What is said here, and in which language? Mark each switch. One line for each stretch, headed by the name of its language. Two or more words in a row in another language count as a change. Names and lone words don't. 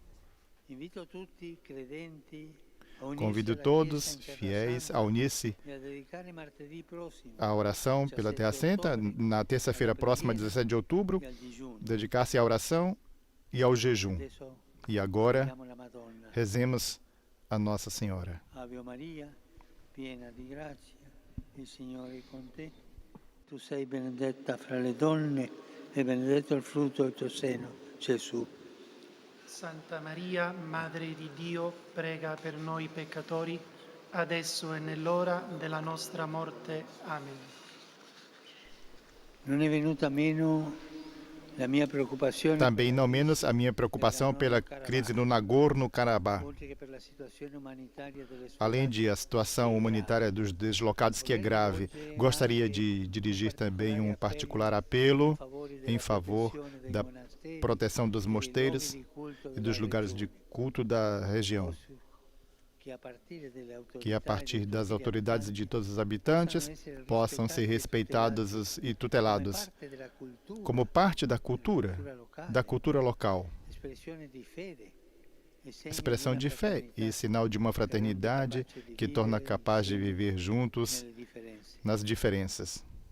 Portuguese: Convido todos, fiéis, a unir-se à oração pela Terra Santa na terça-feira próxima, 17 de outubro, dedicar-se à oração e ao jejum. E agora, rezemos a Nossa Senhora.
Italian: Ave Maria, piena di grazia, il Signore è con te. Tu sei benedetta fra le donne e benedetto il frutto del tuo seno, Gesù. Santa Maria, Madre di Dio, prega per noi peccatori, adesso e nell'ora della nostra morte. Amen. Non è venuta meno la mia preoccupazione,
Portuguese: Também, não menos, a minha preocupação pela crise no Nagorno-Karabakh.
Italian: oltre che per la situazione umanitaria delle
Portuguese: Além de a situação humanitária dos deslocados, que é grave, gostaria de dirigir também um particular apelo em favor da proteção dos mosteiros e dos lugares de culto da região, que a partir das autoridades e de todos os habitantes possam ser respeitados e tutelados como parte da cultura local, expressão de fé e sinal de uma fraternidade que torna capaz de viver juntos nas diferenças.